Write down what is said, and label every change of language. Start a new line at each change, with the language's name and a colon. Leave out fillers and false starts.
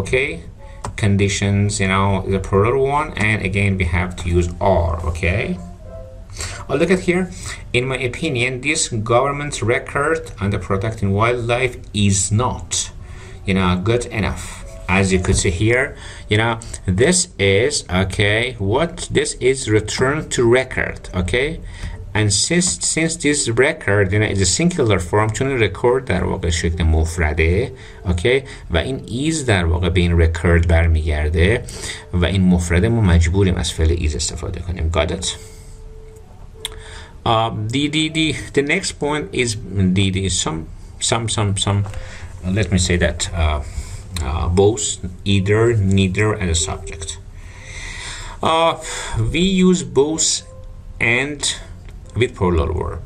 English: Okay, conditions is a plural one, and again we have to use are. Okay. Oh, look at here. In my opinion, this government's record on the protecting wildlife is not good enough. As you could see here, this is this is return to record. Okay, and since this record is a singular form
Persian: چون record در واقع شکل مفرده اوکی و این is در واقع به این record برمیگرده و این مفرده ما مجبوریم از فعل is استفاده کنیم.
English: Got it? The next point is some let me say that both, either, neither as a subject. We use both and with plural verb.